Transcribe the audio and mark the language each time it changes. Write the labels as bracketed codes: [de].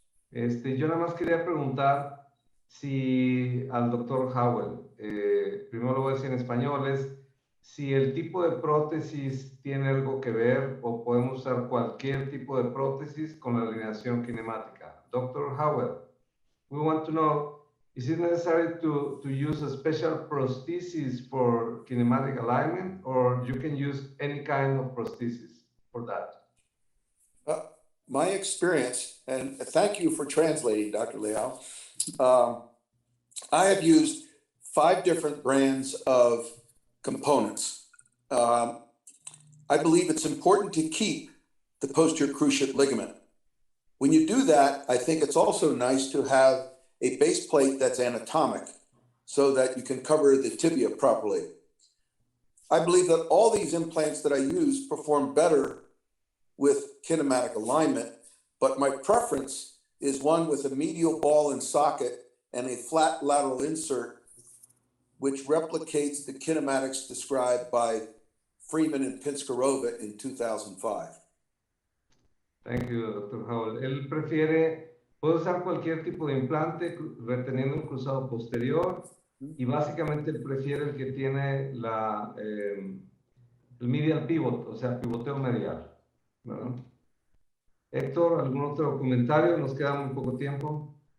[es] Yo nada más quería preguntar si al doctor Howell, primero lo voy a decir en español, si el tipo de prótesis tiene algo que ver o podemos usar cualquier tipo de prótesis con la alineación kinemática. [en] Dr. Howell, we want to know, is it necessary to use a special prosthesis for kinematic alignment, or you can use any kind of prosthesis for that? My experience, and thank you for translating, Dr. Leal. I have used 5 different brands of components. I believe it's important to keep the posterior cruciate ligament. When you do that, I think it's also nice to have a base plate that's anatomic so that you can cover the tibia properly. I believe that all these implants that I use perform better with kinematic alignment, but my preference is one with a medial ball and socket and a flat lateral insert, which replicates the kinematics described by Freeman and Pinskarova in 2005. Thank you, Dr. Howell. [es] Él puede usar cualquier tipo de implante reteniendo un cruzado posterior y básicamente él prefiere el que tiene el medial pivot, o sea, pivoteo medial, ¿verdad? Héctor, ¿algún otro comentario? Nos queda muy poco tiempo.